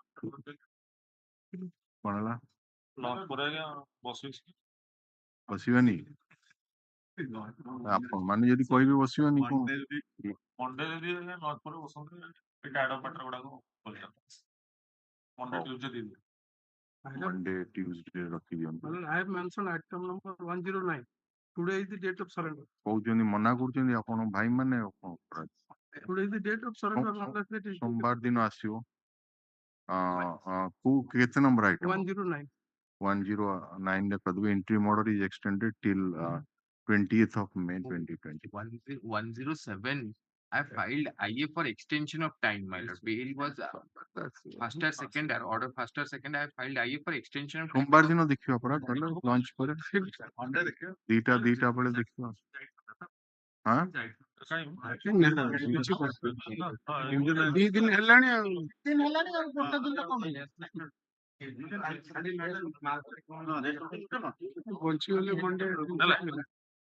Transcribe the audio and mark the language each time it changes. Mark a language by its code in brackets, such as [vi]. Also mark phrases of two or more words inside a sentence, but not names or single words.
[or] ବସିବାନି ଆପଣ ମାନେ ଯଦି କହିବେ ବସିବାନି କଣ Monday, Tuesday ରଖିଦିଅନ୍ତୁ। [en] I have mentioned item number 109. Today is the date of surrender. [or] କହୁଛନ୍ତି ମନା କରୁଛନ୍ତି ଆପଣ ଭାଇ ମାନେ [en] Today is the date of surrender. Unless it is [or] ସୋମବାର ଦିନ ଆସିବ କୋଉ କେତେ ନମ୍ବର ଆଇଟମ 109. [en] 109 [or] ରେ କରିଦେବେ [en] interim order is extended till 20th of May 2020. 107. I filed IA for extension of time. My lord, bail was first or second, order first or second. I filed IA for extension of time. [or] সোমবার দিନ ଦେଖିବା ପରା ତାହେଲେ ଲଞ୍ଚ ପରେ ଦିଟା ବେଳେ ଦେଖିବା ହଁ ଦି ଦିନ ହେଲାଣି ଆଉ ଗୋଟେ ଦିନ କଣ ବଞ୍ଚିଗଲେ ମଣ୍ଡେ